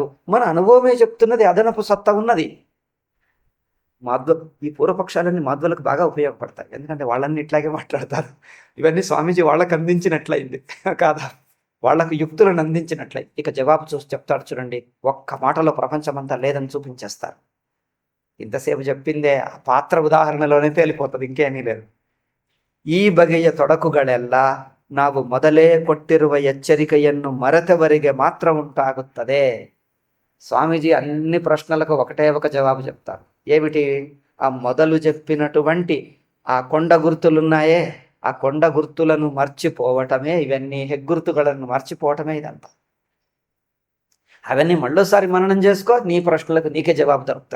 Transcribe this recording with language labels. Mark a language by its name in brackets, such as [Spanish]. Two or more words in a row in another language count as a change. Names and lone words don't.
[Telugu] మన అనుభవమే చెప్తున్నది అదనపు సత్తా ఉన్నది. ఈ పూర్వపక్షాలన్నీ మాధ్వులకు బాగా ఉపయోగపడతాయి, ఎందుకంటే వాళ్ళన్నీ ఇట్లాగే మాట్లాడతారు. ఇవన్నీ స్వామీజీ వాళ్ళకు అందించినట్లయింది కాదా, వాళ్లకు యుక్తులను అందించినట్లయింది. ఇక జవాబు చూసి చెప్తాడు చూడండి, ఒక్క మాటలో ప్రపంచమంతా లేదని చూపించేస్తారు. ఇంతసేపు చెప్పిందే ఆ పాత్ర ఉదాహరణలోనే తేలిపోతుంది, ఇంకేమీ లేదు. [Kannada] ಈ ಬಗೆಯ ತೊಡಕುಗಳೆಲ್ಲ ನಾವು ಮೊದಲೇ ಕೊಟ್ಟಿರುವ ಎಚ್ಚರಿಕೆಯನ್ನು ಮರೆತವರಿಗೆ ಮಾತ್ರ ಉಂಟಾಗುತ್ತದೆ. [Telugu] స్వామీజీ అన్ని ప్రశ్నలకు ఒకటే ఒక జవాబు చెప్తారు. ఏమిటి? ఆ మొదలు చెప్పినటువంటి ఆ కొండ గుర్తులున్నాయే, ఆ కొండ గుర్తులను మర్చిపోవటమే, ఇవన్నీ హెగ్గుర్తుಗಳನ್ನು మర్చిపోవటమే ఇదంతా. అవన్నీ మళ్ళోసారి మననం చేసుకో, నీ ప్రశ్నలకు నీకే జవాబు దొరుకుతాడు.